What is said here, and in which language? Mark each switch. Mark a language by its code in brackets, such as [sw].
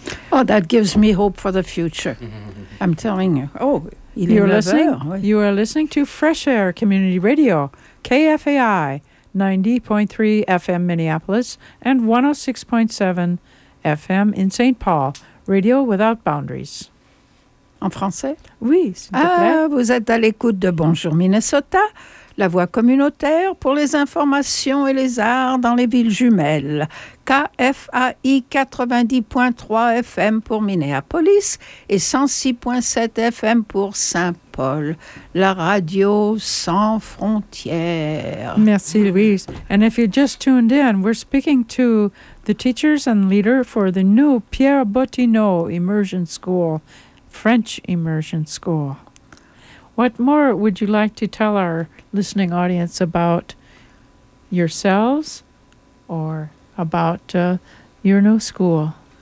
[en] Oh, that gives me hope for the future. I'm telling you. Oh, you're listening? You are listening to Fresh Air Community Radio, KFAI, 90.3 FM Minneapolis and 106.7 FM in St. Paul. Radio without boundaries. [fr] En français? Oui, s'il te plaît. Vous êtes à l'écoute de Bonjour Minnesota, la voix communautaire pour les informations et les arts dans les villes jumelles. KFAI 90.3 FM pour Minneapolis et 106.7 FM pour Saint-Paul. La radio sans frontières. Merci, Louise. [en] And if you just tuned in, we're speaking to the teachers and leader for the new Pierre Bottineau Immersion School, French Immersion School. What more would you like to tell our listening audience about yourselves or about your new school?